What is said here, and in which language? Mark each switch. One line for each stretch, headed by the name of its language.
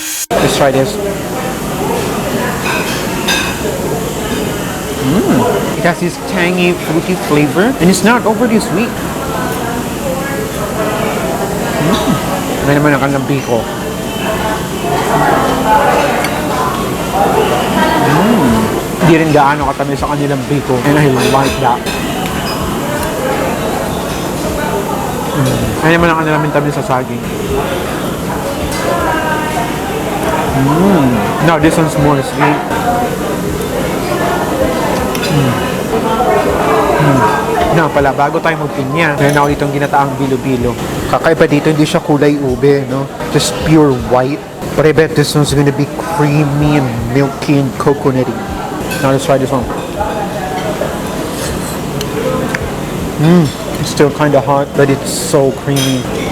English: Let's try this. It has this tangy, fruity flavor, and it's not overly sweet.
Filipino: Ano naman ang kanilang biko. Hindi rin gaano katamis sa kanilang biko,
English: and I like that.
Filipino: Ano naman ang kanilang tamis sa saging.
English: Now this one's more sweet.
Filipino: Na pala, bago tayo magpinya, meron ako ditong ginataang bilo-bilo. Kakaiba dito, hindi siya kulay ube, no?
English: Just pure white. But I bet this one's gonna be creamy and milky and coconutty. Now let's try this one. It's still kind of hot, but it's so creamy.